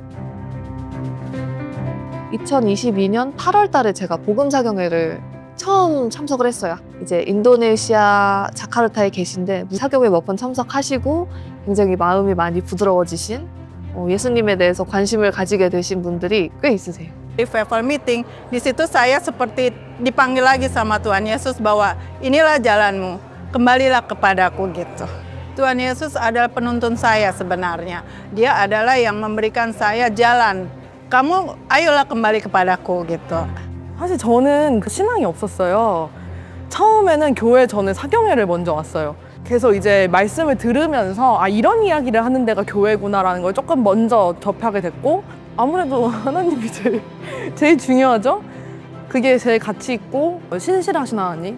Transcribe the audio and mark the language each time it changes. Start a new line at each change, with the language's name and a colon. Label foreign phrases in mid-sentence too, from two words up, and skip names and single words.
Korean: 2022년 8월 달에 제가 복음 사경회를 처음 참석을 했어요. 이제 인도네시아 자카르타에 계신데 사경회 몇 번 참석하시고 굉장히 마음이 많이 부드러워지신 예수님에 대해서 관심을 가지게 되신 분들이 꽤 있으세요.
Indonesian: Di Revival Meeting, di situ saya seperti dipanggil lagi sama Tuhan Yesus bahwa inilah jalanmu, kembalilah kepadaku gitu. Tuhan Yesus adalah penuntun saya sebenarnya. Dia adalah yang memberikan saya jalan. Kamu ayolah kembali kepadaku gitu.
Korean: 사실 저는 그 신앙이 없었어요. 처음에는 교회 저는 사경회를 먼저 왔어요. 그래서 이제 말씀을 들으면서 아 이런 이야기를 하는 데가 교회구나라는 걸 조금 먼저 접하게 됐고 아무래도 하나님이 제일 중요하죠. 그게 제일 가치 있고 신실하신 하나님.